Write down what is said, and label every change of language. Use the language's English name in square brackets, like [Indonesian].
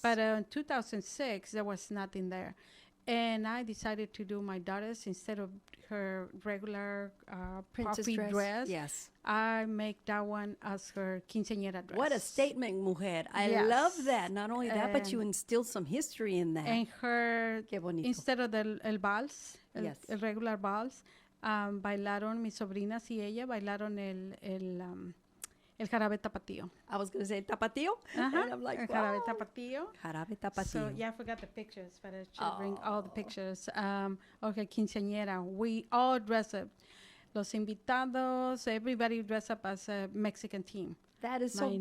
[English] But in 2006, there was nothing there. And I decided to do my daughter's instead of her regular Princess puffy dress. Yes. I make that one as her quinceañera dress. What a statement, mujer. I Yes. love that. Not only that, but you And- instill some history in that. And her, [Spanish] Qué bonito. [English] instead of [Spanish] el vals, [English] Yes. [Spanish] el regular vals, bailaron mis sobrinas y ella bailaron el jarabe tapatío. [English] I was going to say tapatio. Uh-huh. And I'm like, [Spanish] El jarabe [English] wow. [Spanish] tapatío. Jarabe tapatio. [English] So yeah, I forgot the pictures, but I should bring all the pictures. Okay, quinceañera. We all dress up. [Spanish] Los invitados, [English] everybody dress up as a Mexican team. That is so My niece,